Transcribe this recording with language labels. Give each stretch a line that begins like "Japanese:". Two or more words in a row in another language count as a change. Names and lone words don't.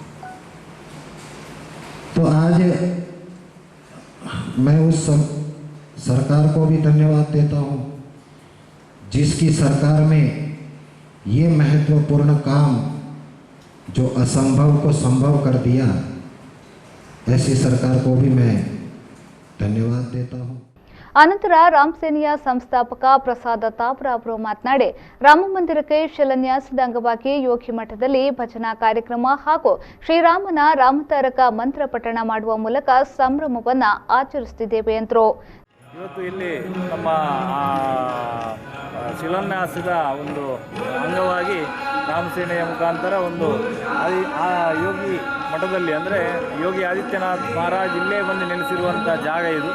Hindi: तो आज मैं उस सरकार को भी धन्यवाद देता हूँ जिसकी सरकार में ये महत्वपूर्ण काम जो असंभव को संभव कर दिया, ऐसी सरकार को भी मैं धन्यवाद देता हूँ।
Kannada: ಅನಂತರ ರಾಮ್ ಸೇನೆಯ ಸಂಸ್ಥಾಪಕ ಪ್ರಸಾದ ತಾಪ್ರ ಅವರು ಮಾತನಾಡಿ, ರಾಮ ಮಂದಿರಕ್ಕೆ ಶಿಲಾನ್ಯಾಸದ ಅಂಗವಾಗಿ ಯೋಗಿ ಮಠದಲ್ಲಿ ಭಜನಾ ಕಾರ್ಯಕ್ರಮ ಹಾಗೂ ಶ್ರೀರಾಮನ ರಾಮತಾರಕ ಮಂತ್ರ ಪಠಣ ಮಾಡುವ ಮೂಲಕ ಸಂಭ್ರಮವನ್ನು ಆಚರಿಸುತ್ತಿದ್ದೇವೆ ಎಂದರು. ಇವತ್ತು ಇಲ್ಲಿ ನಮ್ಮ ಶಿಲಾನ್ಯಾಸದ ಒಂದು ಅಂಗವಾಗಿ ರಾಮ ಸೇನೆಯ ಮುಖಾಂತರ ಒಂದು ಆ ಯೋಗಿ ಮಠದಲ್ಲಿ ಅಂದರೆ ಯೋಗಿ ಆದಿತ್ಯನಾಥ್ ಮಹಾರಾಜ್ ಇಲ್ಲೇ ಬಂದು ನೆಲೆಸಿರುವಂಥ ಜಾಗ ಇದು.